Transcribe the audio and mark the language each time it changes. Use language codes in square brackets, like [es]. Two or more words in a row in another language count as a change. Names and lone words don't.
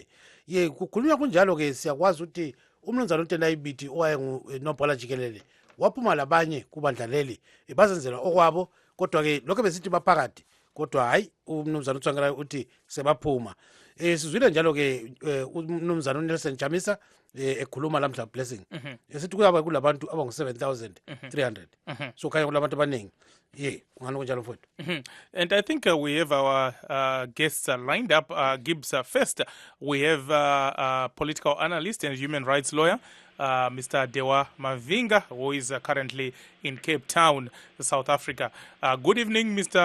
[nd] kukhulunywa kunjalo ke siyakwazi ukuthi umnumzana uTendai Biti owayengunobhala jikelele waphuma labanye kubandla leli bazenzela okwabo kodwa ke lokho besithi baphakathi kodwa hayi umnumzana uTswangirai uthi sebaphuma sizwile njalo ke umnumzana uNelson Chamisa ekhuluma lamhla blessing esithi kuyaba kulabantu abangu 7300 so khanya kulabantu abaningi ungani kunjalo mfowethu. [en] And I think we have our guests lined up. Gibbs, first we have political analyst and human rights lawyer Mr. Dewa Mavhinga, who is currently in Cape Town, South Africa. Good evening, Mr.